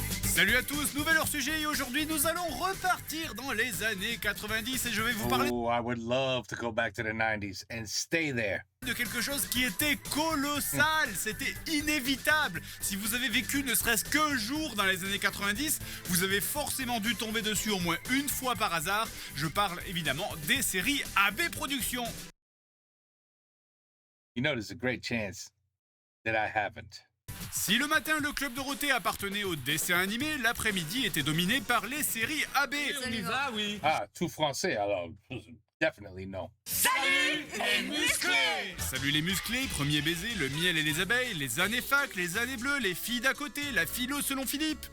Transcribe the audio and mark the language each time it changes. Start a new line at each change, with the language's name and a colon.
French: Salut à tous, nouvel hors-sujet et aujourd'hui nous allons repartir dans les années 90 et je vais vous parler
English: Oh, I would love to go back to the 90s and stay there.
French: de quelque chose qui était colossal, c'était inévitable. Si vous avez vécu ne serait-ce qu'un jour dans les années 90, vous avez forcément dû tomber dessus au moins une fois par hasard. Je parle évidemment des séries AB Productions.
English: You know, there's a great chance that I haven't.
French: Si le matin le Club Dorothée appartenait au dessin animé, l'après-midi était dominé par les séries AB. On y va, oui. Ah, tout français, alors
English: definitely no.
French: Salut les musclés. Salut les musclés, premier baiser, le miel et les abeilles, les années fac, les années bleues, les filles d'à côté, la philo selon Philippe.